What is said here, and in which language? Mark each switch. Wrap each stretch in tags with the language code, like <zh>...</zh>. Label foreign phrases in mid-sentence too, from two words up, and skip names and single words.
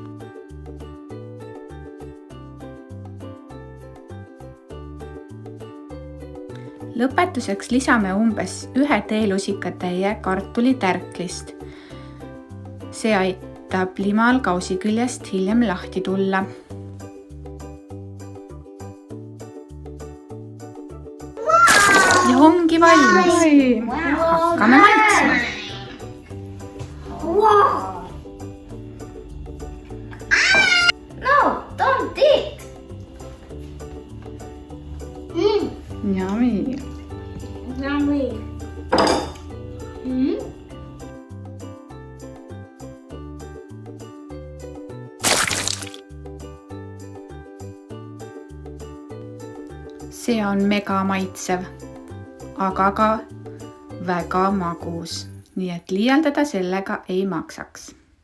<et>Lõpetuseks lisame umbes 1 teelusikatäie kartulitärklist. See aitab limal kausi küljest hiljem lahti tulla. Ja ongi valmis. Hakkame maitsma.</et> <en>No, don't eat. Yummy. Yummy.</en> <et>See on mega maitsev, aga ka väga magus, nii et liialdada sellega ei maksaks.</et>